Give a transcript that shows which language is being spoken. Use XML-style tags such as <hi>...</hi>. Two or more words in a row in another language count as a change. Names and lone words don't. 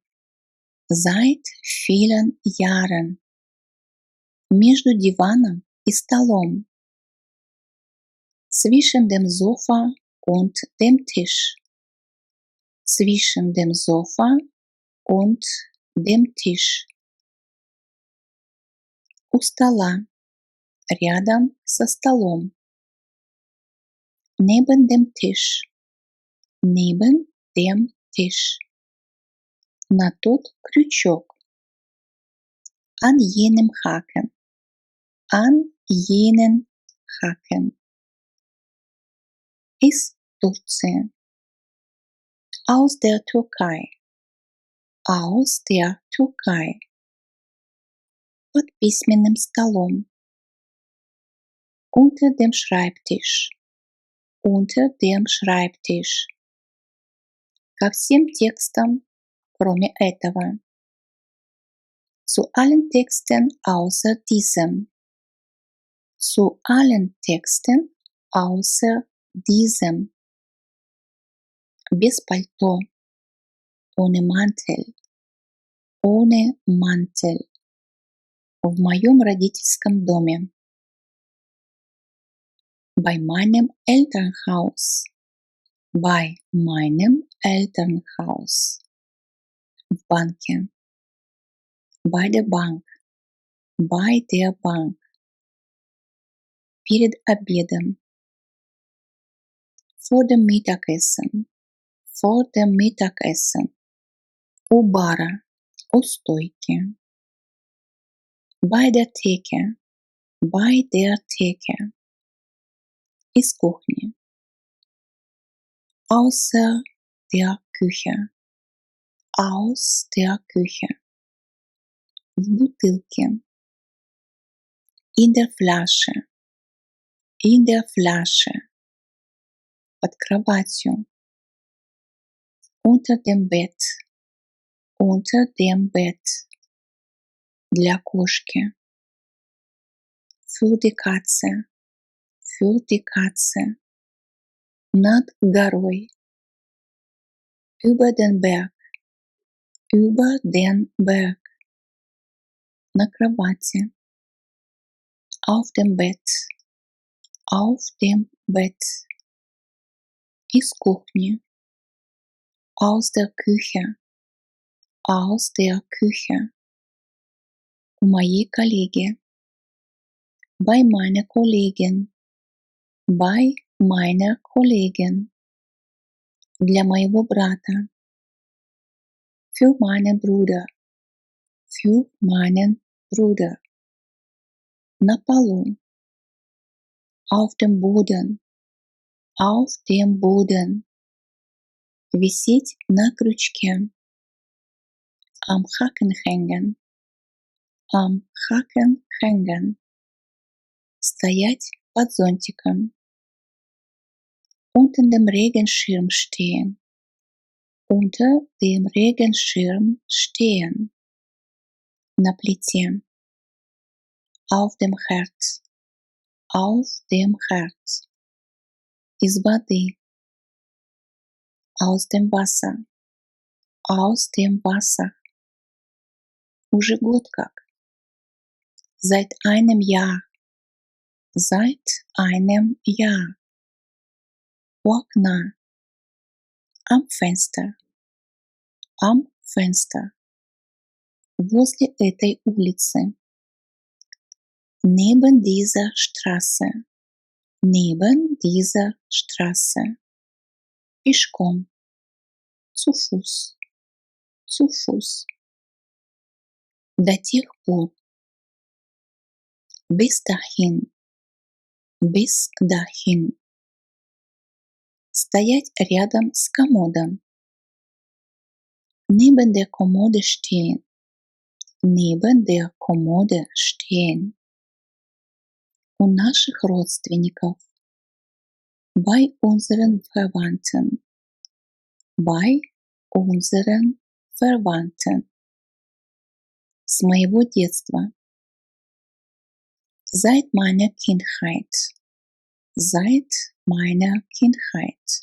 <de>Seit vielen Jahren.</de> <ru>Между диваном и столом.</ru> <de>Zwischen dem Sofa und dem Tisch. Zwischen dem Sofa und dem Tisch.</de> <ru>У стола. Рядом со столом.</ru> <de>Neben dem Tisch. Neben dem Tisch.</de> <ru>На тот крючок.</ru> <de>An jenem Haken. An jenen Haken.</de> <ru>из Турции.</ru> <de>Aus der Türkei. Aus der Türkei.</de> <ru>Под письменным столом.</ru> <de>Unter dem Schreibtisch. Unter dem Schreibtisch.</de> <ru>Ко всем текстам, кроме этого.</ru> <de>Zu allen Texten außer diesem. Zu allen Texten außer diesem.</de> <ru>Без пальто.</ru> <de>Ohne Mantel. Ohne Mantel.</de> <ru>В моем родительском доме.</ru> <de>Bei meinem Elternhaus. Bei meinem Elternhaus.</de> <ru>В банке.</ru> <de>Bei der Bank. Bei der Bank.</de> <ru>Перед обедом.</ru> <de>Vor dem Mittagessen. Vor dem Mittagessen.</de> <ru>У бара. У стойки.</ru> <de>Bei der Theke. Bei der Theke.</de> <ru>Из кухни.</ru> <de>Außer der Küche. Aus der Küche.</de> <ru>В бутылке.</ru> <de>In der Flasche. In der Flasche.</de> <ru>Под кроватью.</ru> <de>Unter dem Bett. Unter dem Bett.</de> <ru>Для кошки.</ru> <de>Für die Katze. Für die Katze.</de> <ru>Над горой.</ru> <de>Über den Berg. Über den Berg.</de> <ru>На кровати.</ru> <de>Auf dem Bett. Auf dem Bett.</de> <ru>Из кухни.</ru> <de>Aus der Küche. Aus der Küche.</de> <ru>У моей коллеги.</ru> <de>Bei meiner Kollegin. Bei meiner Kollegin.</de> <ru>Для моего брата.</ru> <de>Für meinen Bruder. Für meinen Bruder.</de> <ru>На полу.</ru> <de>Auf dem Boden. Auf dem Boden.</de> <ru>Висеть на крючке.</ru> <de>Am Haken hängen. Am Haken hängen.</de> <ru>Стоять под зонтиком.</ru> <de>Unter dem Regenschirm stehen. Unter dem Regenschirm stehen.</de> <ru>На плите.</ru> <de>Auf dem Herd. Auf dem Herd.</de> <ru>Из воды.</ru> <de>Aus dem Wasser. Aus dem Wasser.</de> <ru>Уже год как.</ru> <de>Seit einem Jahr. Seit einem Jahr.</de> <ru>У окна.</ru> <de>Am Fenster. Am Fenster.</de> <ru>Возле этой улицы.</ru> <de>Neben dieser Straße. Neben dieser Straße.</de> <ru>Пешком.</ru> <de>Zu Fuß. Zu Fuß.</de> <ru>До тех пор.</ru> <de>Bis dahin. Bis dahin.</de> <ru>Стоять рядом с комодом.</ru> <de>Neben der Kommode stehen. Neben der Kommode stehen.</de> <ru>У наших родственников.</ru> <de>Bei unseren Verwandten. Bei unseren Verwandten.</de> <ru>С моего детства.</ru> <de>Seit meiner Kindheit. Seit meiner Kindheit.</de>